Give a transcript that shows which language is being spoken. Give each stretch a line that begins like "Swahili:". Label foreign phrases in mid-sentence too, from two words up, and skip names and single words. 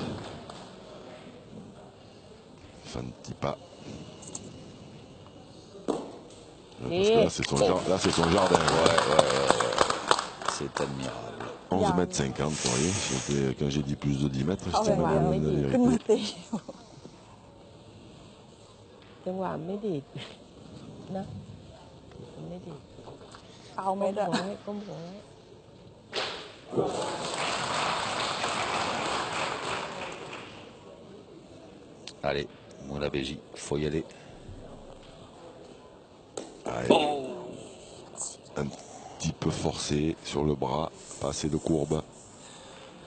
French: Fantipa. Parce que là c'est son jardin. Ouais. C'est admirable. 11 mètres 50, vous voyez. Quand j'ai dit plus de 10 mètres, c'était ma vérité.
Thai: จังหวะไม่ดีดนะไม่ดีดเอาไม่ได้ก้มหัวไว้
French: Allez, Moulabeji, il faut y aller. Un petit peu forcé sur le bras, pas assez de courbe.